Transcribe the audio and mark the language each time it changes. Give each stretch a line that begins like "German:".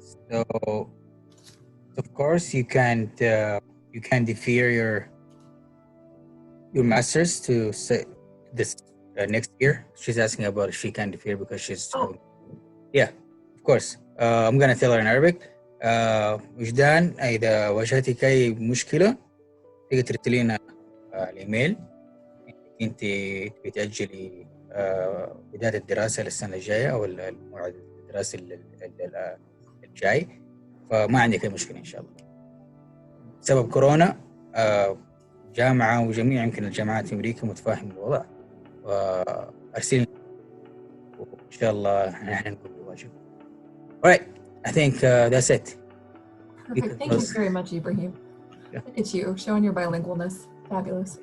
English: So of course you can't defer your masters to say this next year. She's asking about if she can defer because she's yeah, of course. I'm gonna tell her in Arabic.
Arabic: وجدان إذا واجهتك أي مشكلة تقدر ترسلينا الإيميل أنت بتأجلي بداية الدراسة للسنة الجاية أو الموعد الدراسي الجاي، فما عندك أي مشكلة إن شاء الله. بسبب كورونا جامعة وجميع يمكن الجامعات في أمريكا متفاهم الوضع، وأرسلنا وإن شاء الله نحن نقوم بالواجب.
English: Alright, I think that's it. Perfect. Thank you very much, Ibrahim. Yeah. Look at you showing your bilingualness. Fabulous.